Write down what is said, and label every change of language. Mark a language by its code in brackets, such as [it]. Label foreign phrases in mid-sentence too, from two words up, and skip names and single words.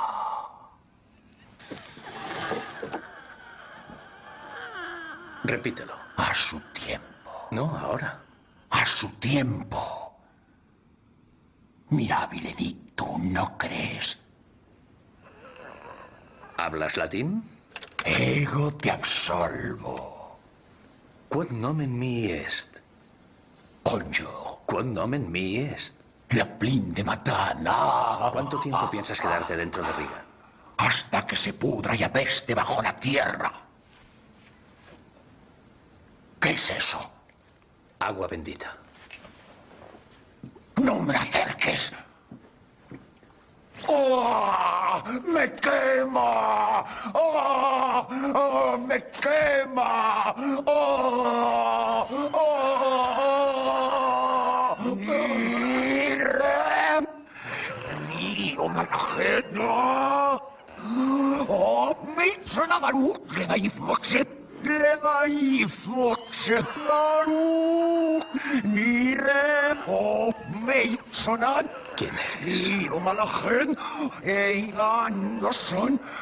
[es] Repítelo. A su tiempo. No, ahora. A su tiempo. Mira, Benedicto, ¿no crees? ¿Hablas latín? [la] Ego te absolvo. Quod nomen mi est. Conyo. Quod nomen mi est. La plin de matana. [es] ¿Cuánto tiempo piensas quedarte dentro de Regan? Hasta que se pudra y apeste bajo la tierra. ¿Qué es eso? Agua bendita. ¡No me acerques! ¡Oh! ¡Me quema! ¡Oh! ¡Oh! ¡Me quema! ¡Oh! ¡Oh! ¡Mire! ¡Miro malajena! ¡Oh! ¡Me suena Maru! ¡Le da infoxet! Levai foxet maru, nire o meisonan. ¿Quién eres? Niro malagen, Anderson.